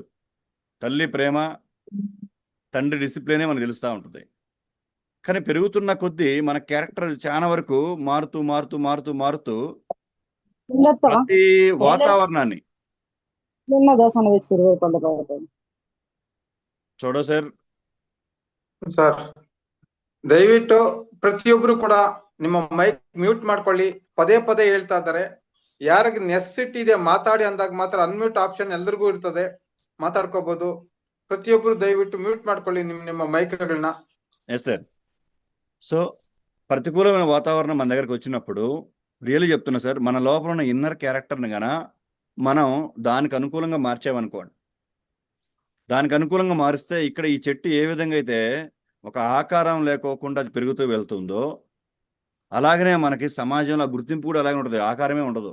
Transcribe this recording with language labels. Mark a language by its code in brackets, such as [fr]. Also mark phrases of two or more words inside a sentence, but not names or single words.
[te] తల్లి ప్రేమ, తండ్రి డిసిప్లినే మనకు తెలుస్తూ ఉంటుంది. కానీ పెరుగుతున్న కొద్దీ మన క్యారెక్టర్ చాలా వరకు మారుతూ మారుతూ మారుతూ మారుతూ ప్రతి వాతావరణాన్ని చూడ సార్. [kn] ಸರ್ ದಯವಿಟ್ಟು ಪ್ರತಿಯೊಬ್ರು ಕೂಡ ನಿಮ್ಮ [en] mic mute [kn] ಮಾಡ್ಕೊಳ್ಳಿ. ಪದೇ ಪದೇ ಹೇಳ್ತಾ ಇದ್ದಾರೆ. ಯಾರಿಗೆ ನೆಸೆಸಿಟಿ ಇದೆ ಮಾತಾಡಿ ಅಂದಾಗ ಮಾತ್ರ [en] unmute option [kn] ಎಲ್ರಿಗೂ ಇರ್ತದೆ, ಮಾತಾಡ್ಕೋಬಹುದು. ಪ್ರತಿಯೊಬ್ರು ದಯವಿಟ್ಟು ಮ್ಯೂಟ್ ಮಾಡ್ಕೊಳ್ಳಿ ನಿಮ್ಮ ಮೈಕ್ಗಳನ್ನ. [en] yes sir. [te] సో ప్రతికూలమైన వాతావరణం మన దగ్గరకు వచ్చినప్పుడు రియల్లీ చెప్తున్నా సార్, మన లోపల ఉన్న [en] inner character [te] గాన మనం దానికి అనుకూలంగా మార్చామనుకోండి, దానికి అనుకూలంగా మారిస్తే ఇక్కడ ఈ చెట్టు ఏ విధంగా అయితే ఒక ఆకారం లేకోకుండా అది పెరుగుతూ వెళ్తుందో అలాగనే మనకి సమాజంలో గుర్తింపు కూడా అలాగే ఉంటుంది, ఆకారమే ఉండదు.